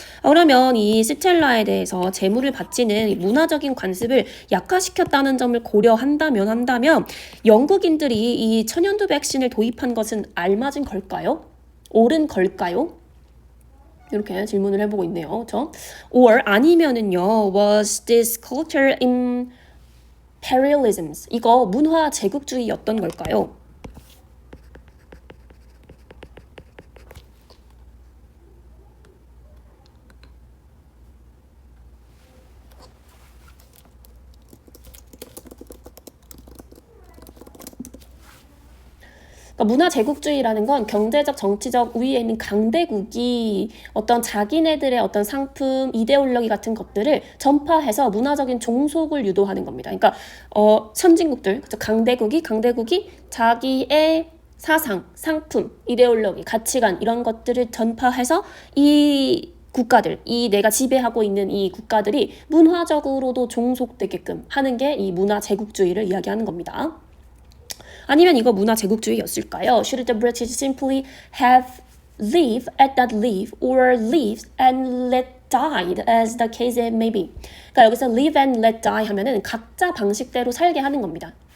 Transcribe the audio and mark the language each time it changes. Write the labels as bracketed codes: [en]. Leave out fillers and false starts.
[ko] 그러면 이 스텔라에 대해서 제물을 바치는 문화적인 관습을 약화시켰다는 점을 고려한다면 영국인들이 이 천연두 백신을 도입한 것은 알맞은 걸까요? 옳은 걸까요? 이렇게 질문을 해보고 있네요. 그렇죠? [en] Or [ko] 아니면은요, [en] was this culture imperialism? [ko] 이거 문화 제국주의였던 걸까요? 그러니까 문화 제국주의라는 건 경제적, 정치적 우위에 있는 강대국이 어떤 자기네들의 어떤 상품, 이데올로기 같은 것들을 전파해서 문화적인 종속을 유도하는 겁니다. 그러니까 선진국들, 강대국이 자기의 사상, 상품, 이데올로기, 가치관 이런 것들을 전파해서 이 국가들, 이 내가 지배하고 있는 이 국가들이 문화적으로도 종속되게끔 하는 게 이 문화 제국주의를 이야기하는 겁니다. 아니면 이거 문화 제국주의였을까요? [en] Should the British simply have lived at that live or lived and let die as the case may be? [ko] 그러니까 여기서 [en] live and let die [ko] 하면은 각자 방식대로 살게 하는 겁니다.